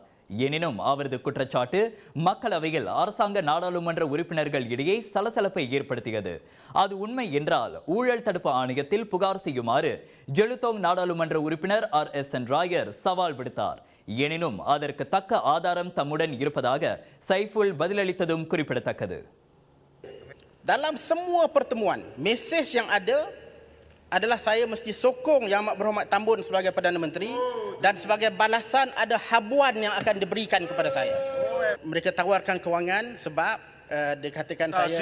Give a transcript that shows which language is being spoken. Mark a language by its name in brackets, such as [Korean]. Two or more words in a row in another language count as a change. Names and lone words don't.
[Tamil] எனினும் அவரது குற்றச்சாட்டு மக்களவையில் அரசாங்க நாடாளுமன்ற உறுப்பினர்கள் இடையே சலசலப்பை ஏற்படுத்தியது. அது உண்மை என்றால் ஊழல் தடுப்பு ஆணையத்தில் புகார் செய்யுமாறு ஜெலுத்தோங் நாடாளுமன்ற உறுப்பினர் RSN ராயர் சவால் விடுத்தார். எனினும் அதற்கு தக்க ஆதாரம் தம்முடன் இருப்பதாக சைஃபுல் பதிலளித்ததும் குறிப்பிடத்தக்கது. [Malay] Dalam semua pertemuan, mesej yang ada adalah saya mesti sokong Yang Amat Berhormat Tambun sebagai Perdana Menteri dan sebagai balasan ada habuan yang akan diberikan kepada saya. Mereka tawarkan kewangan sebab dikatakan saya